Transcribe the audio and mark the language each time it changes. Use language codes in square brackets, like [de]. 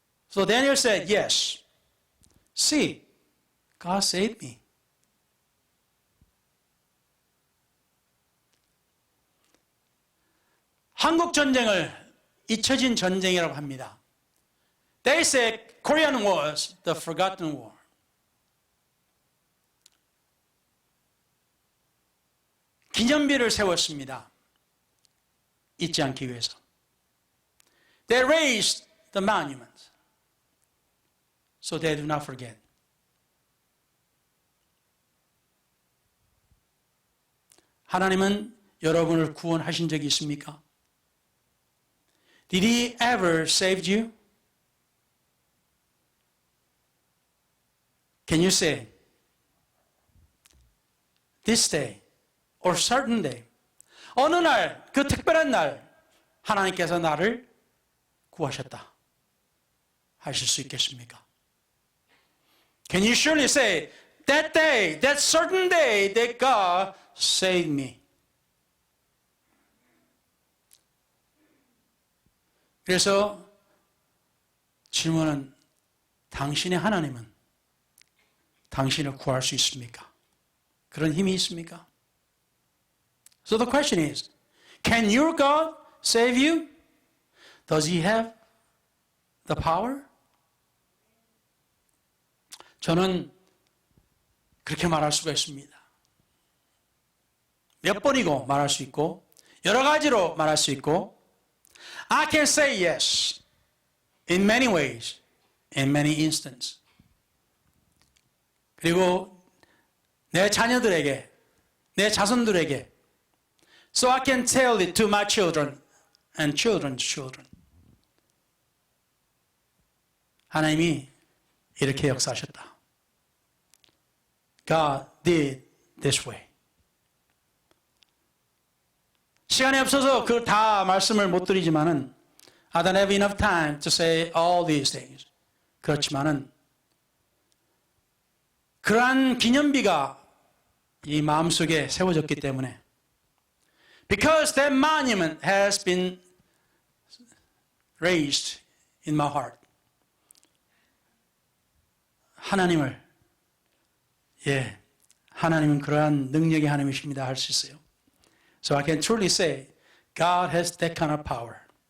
[en] So Daniel said, yes. See, God saved me. [ko] 한국 전쟁을 잊혀진 전쟁이라고 합니다. [en] They said Korean was the forgotten war. [ko] 기념비를 세웠습니다. 잊지 않기 위해서. [en] They raised the monument so they do not forget. [ko] 하나님은 여러분을 구원하신 적이 있습니까? [en] Did he ever save you? Can you say, this day or certain day, [ko] 어느 날, 그 특별한 날, 하나님께서 나를 구하셨다. 하실 수 있겠습니까? [en] Can you surely say, that day, that certain day that God saved me? [ko] 그래서 질문은 당신의 하나님은 당신을 구할 수 있습니까? 그런 힘이 있습니까? [en] So the question is, can your God save you? Does he have the power? [ko] 저는 그렇게 말할 수가 있습니다. 몇 번이고 말할 수 있고 [en] 여러 가지로 말할 수 있고 I can say yes in many ways, in many instances. [ko] 그리고 내 자녀들에게, 내 자손들에게 [en] So I can tell it to my children and children's children. [ko] 하나님이 이렇게 역사하셨다. [en] God did this way. [ko] 시간이 없어서 그 다 말씀을 못 드리지만은 [en] I don't have enough time to say all these things. [ko] 그렇지만은 그러한 기념비가 이 마음속에 세워졌기 때문에 [en] Because that monument has been raised in my heart. [ko] 하나님은 그러한 능력의 하나님이십니다 할 수 있어요. [en] So I can truly say, God has that kind of power.